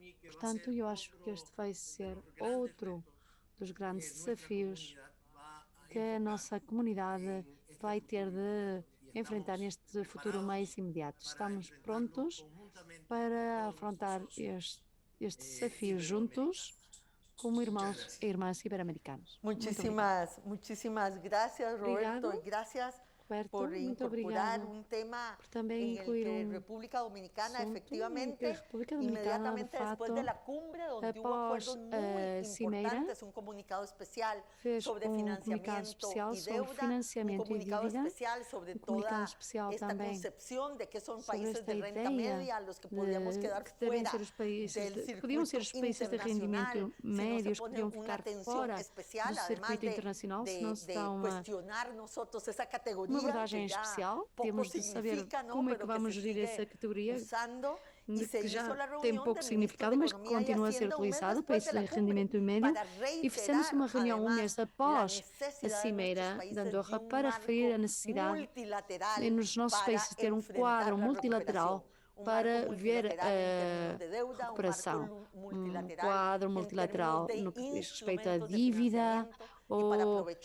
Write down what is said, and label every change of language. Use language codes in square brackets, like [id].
[pt] Portanto, eu acho que este vai ser outro dos grandes desafios que a nossa comunidade vai ter de enfrentar neste futuro mais imediato. Estamos prontos para afrontar este desafio juntos, como irmãos e irmãs ibero-americanos. [es] Muchísimas gracias, Roberto, y gracias por incorporar un tema en el que República Dominicana efectivamente, inmediatamente después de la cumbre, donde hubo acuerdos muy importantes, un comunicado especial sobre financiamiento y deuda, un comunicado especial sobre toda esta concepción de que son países de renta media a los que podríamos quedar fuera del circuito internacional, si no se pone una atención especial, además de cuestionar nosotros esa categoría. [pt] Uma abordagem especial, temos de saber como é que vamos gerir essa categoria, que já tem pouco significado, mas que continua a ser utilizado para esse rendimento médio. E fizemos uma reunião um mês após a Cimeira de Andorra para referir a necessidade nos nossos países ter um quadro multilateral para ver a recuperação, um quadro multilateral no que diz respeito à dívida ou